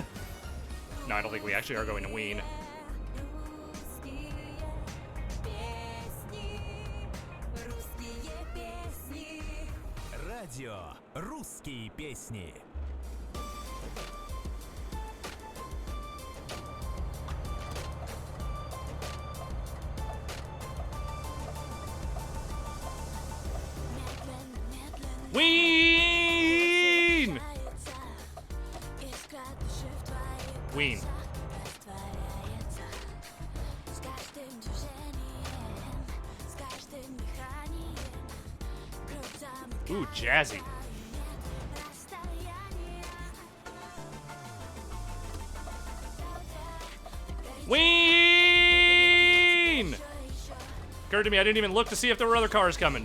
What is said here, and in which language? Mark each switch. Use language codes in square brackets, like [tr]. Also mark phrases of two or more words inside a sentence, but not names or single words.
[en] No, I don't think we actually are going to Wien. [ru] Радио «Русские песни». [en] Wien! Wien. Ooh, jazzy. Ween! Occurred to me, I didn't even look to see if there were other cars coming.